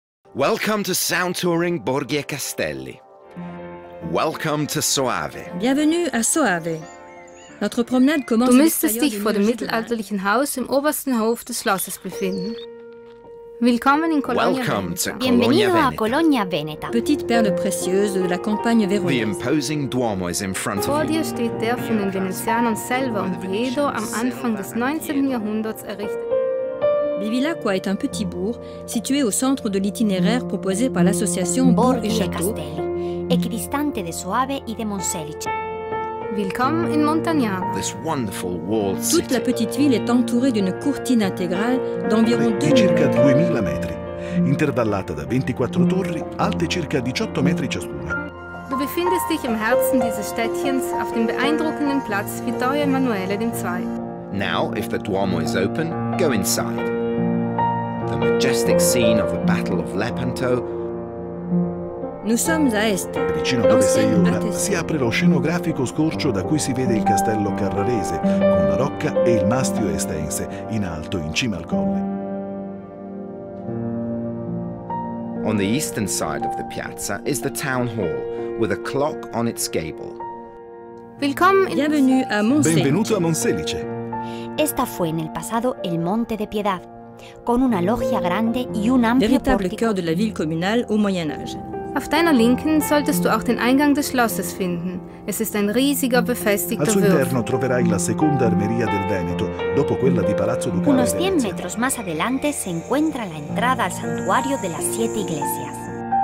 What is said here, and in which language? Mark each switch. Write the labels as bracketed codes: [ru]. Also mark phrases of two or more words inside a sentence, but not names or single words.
[en] Welcome to Sound Touring Borghi e Castelli. Welcome to Soave. [fr] Bienvenue à Soave. Notre promenade commence. [de] Du müsstest dich vor dem mittelalterlichen Haus im obersten Hof des Schlosses befinden. Willkommen in Colonia [en] Welcome [de] Veneta. [en] to [es] Bienvenido a Veneta. Colonia Veneta. [fr] Petite perle précieuse de la campagne [en] The [fr] véronaise. [en] imposing Duomo is in front [de] Vor [en] of you. [de] dir steht der von den Venezianern Selva und Bredo am Anfang des 19. Jahrhunderts errichtet. [fr] Bevilacqua est un petit bourg situé au centre de l'itinéraire proposé par l'association Bourg et [es] Borghi e [fr] Château. [es] Castelli, equidistante de Soave y de Monselice. [de] Willkommen in Montagnana. [en] This wonderful walled [fr] Toute la [en] city. [fr] petite ville est entourée d'une courtine intégrale d'environ [it] di 2000 circa [fr] mètres. [it] 2000 metri, intervallata da 24 torri alte circa 18 metri ciascuna. [de] Du befindest dich im Herzen dieses Städtchens auf dem beeindruckenden Platz Vittorio Emanuele II. [en] Now, if the Duomo is open, go inside. The majestic scene of the Battle of Lepanto. [fr] Nous sommes à Este. [it] Vicino dove sei ora [fr] L'ancienne [it] si apre lo scenografico scorcio da cui si vede il castello carrarese, con la rocca e il mastio estense, in alto in cima al colle. [en] On the eastern side of the piazza is the town hall, with a clock on its gable. [de] Willkommen in [fr] Bienvenue à Monselice. [it] Benvenuto a Monselice. [es] Esta fue en el pasado el Monte de Piedad, con una logia grande y un amplio [fr] Véritable [es] pórtico. [fr] cœur de la ville communale au Moyen-Âge. [de] Auf deiner Linken solltest du auch den Eingang des Schlosses finden. Es ist ein riesiger, [it] Al [de] befestigter [it] suo [de] Würfel. [it] interno troverai la seconda armeria del Veneto, dopo quella di Palazzo Ducale [es] Unos 100 [it] Venezia. [es] metros más adelante se encuentra la entrada al santuario de las 7 iglesias.